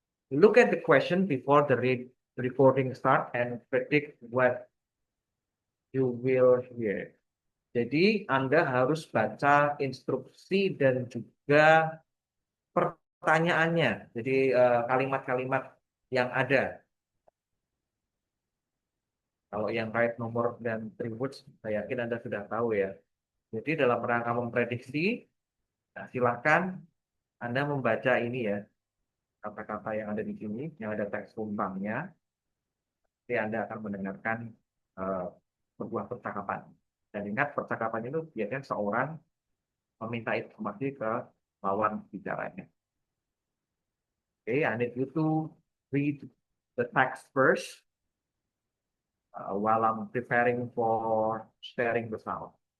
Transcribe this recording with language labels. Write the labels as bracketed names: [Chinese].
[Indonesian] Look at the question before the recording start and predict what you will hear. Jadi Anda harus baca instruksi dan juga pertanyaannya. Jadi kalimat-kalimat yang ada. Kalau yang kait nomor dan words, saya yakin Anda sudah tahu ya. Jadi dalam rangka memprediksi, nah, silakan Anda membaca ini ya, kata-kata yang ada di sini, yang ada teks tumpangnya. Nanti Anda akan mendengarkan sebuah percakapan. Dan ingat, percakapan itu biasanya seorang meminta informasi ke lawan bicaranya. [English] Okay, I need you to read the text first while I'm preparing for sharing the sound.